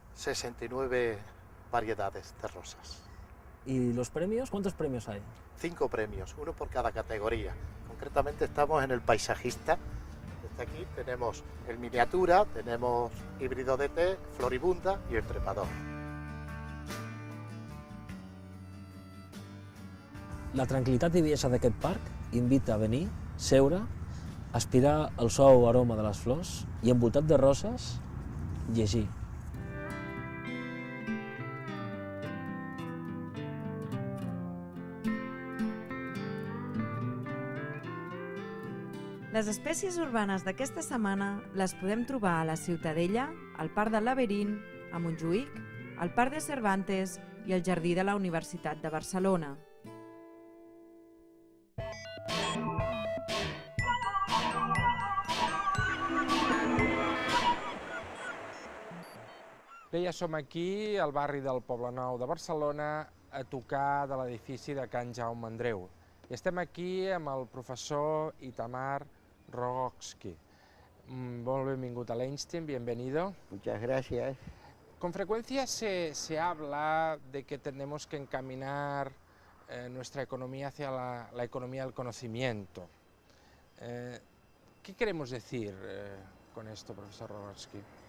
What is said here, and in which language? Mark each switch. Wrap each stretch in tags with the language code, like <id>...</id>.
<es>69 variedades de rosas. ¿Y los premios? ¿Cuántos premios hay? 5 premios, uno por cada categoría. Concretamente estamos en el paisajista. Desde aquí tenemos el miniatura, tenemos híbrido de té, floribunda y el trepador.</es> <ca>La tranquil·litat i bellesa d'aquest parc invita a venir, seure, aspirar el suau aroma de les flors i, envoltat de roses, llegir. Les espècies urbanes d'aquesta setmana les podem trobar a la Ciutadella, al Parc del Laberint, a Montjuïc, al Parc de Cervantes i al Jardí de la Universitat de Barcelona. Bé, ja som aquí, al barri del Poble Nou de Barcelona, a tocar de l'edifici de Can Jaume Andreu. I estem aquí amb el professor Itamar Rogoski. Molt benvingut a l'Einstein,</ca> <es>bienvenido. Muchas gracias. Con frecuencia se habla de que tenemos que encaminar nuestra economía hacia la economía del conocimiento. ¿Qué queremos decir con esto, profesor Rogoski?</es>